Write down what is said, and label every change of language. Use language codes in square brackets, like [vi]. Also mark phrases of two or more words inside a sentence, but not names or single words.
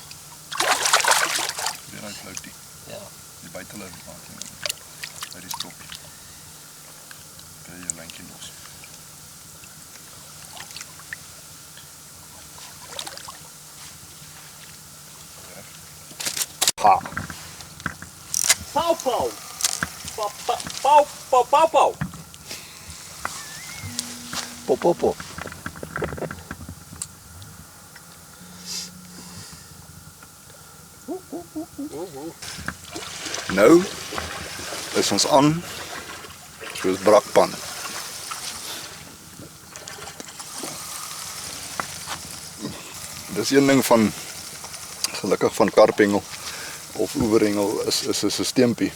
[af] Weer uit floutie. Ja. Die buitenloop maak jy by die stokkie. Kry jy lyntjie los. Ha. Pau, pau. Pau, pau, pau, pau. Pop, pop, pop. Nou is ons aan soos brakpan. Dis een ding van gelukkig van karphengel of oeverhengel is 'n sisteempie.